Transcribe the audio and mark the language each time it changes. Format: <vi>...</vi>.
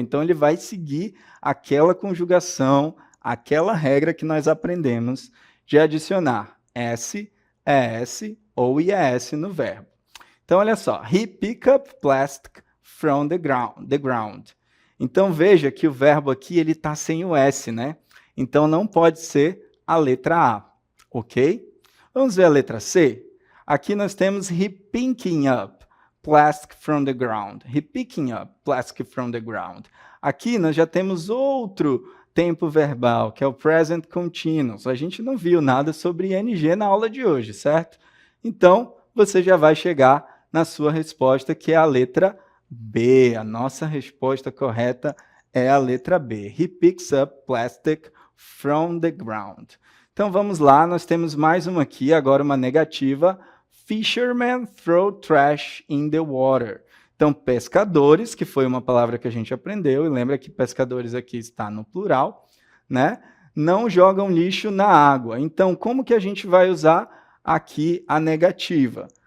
<pt>Então, ele vai seguir aquela conjugação, aquela regra que nós aprendemos de adicionar S, ES ou IES no verbo. Então, olha só.</pt> <en>He picked up plastic from the ground.</en> <pt>Então, veja que o verbo aqui ele está sem o S, né? Então, não pode ser a letra A, ok? Vamos ver a letra C? Aqui nós temos</pt> <en>he picking up plastic from the ground. He picking up plastic from the ground.</en> <pt>Aqui nós já temos outro tempo verbal, que é o present continuous. A gente não viu nada sobre ing na aula de hoje, certo? Então, você já vai chegar na sua resposta, que é a letra B. A nossa resposta correta é a letra B.</pt> <en>He picks up plastic from the ground.</en> <pt>Então, vamos lá. Nós temos mais uma aqui, agora uma negativa.</pt> <en>Fishermen throw trash in the water.</en> <pt>Então, pescadores, que foi uma palavra que a gente aprendeu, e lembra que pescadores aqui está no plural, né? Não jogam lixo na água. Então, como que a gente vai usar aqui a negativa?</pt>